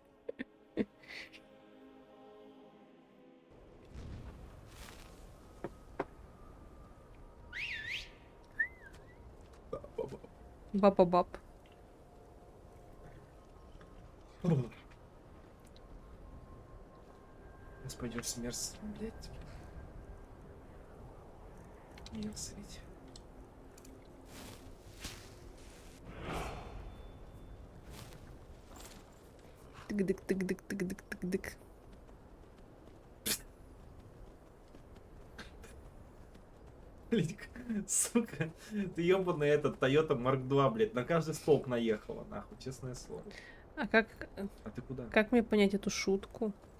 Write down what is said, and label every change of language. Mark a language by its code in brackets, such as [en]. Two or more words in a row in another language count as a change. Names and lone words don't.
[ru] Баба-баб. Сейчас пойдешь с мерзостью, блядь. Мерзость. Тык-дык-тык-дык-тык-дык-тык-дык. Сука, ты ёбаный этот Toyota Mark II, блядь, на каждый столб наехала, нахуй, честное слово. А как... А ты куда? Как мне понять эту шутку?